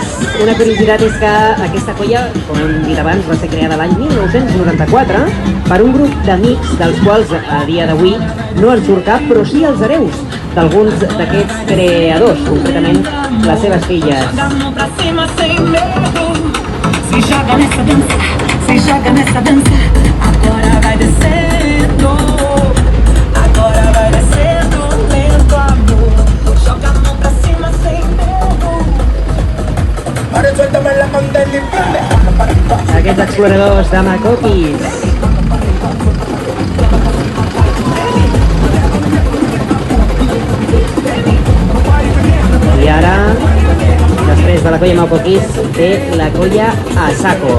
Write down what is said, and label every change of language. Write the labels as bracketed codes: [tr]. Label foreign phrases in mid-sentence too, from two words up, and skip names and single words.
[ca] Una curiositat és que aquesta colla, com hem dit abans, va ser creada l'any 1994 per un grup d'amics dels quals a dia d'avui no en surt cap, però sí els hereus d'alguns d'aquests creadors, concretament les seves filles. [pt] Se joga nessa dança, agora vai descendo, lento amor, joga a mão pra cima sem medo. [ca] Aquests exploradors de Macoquis. I ara, després de la colla Macoquis, ve la colla Asako.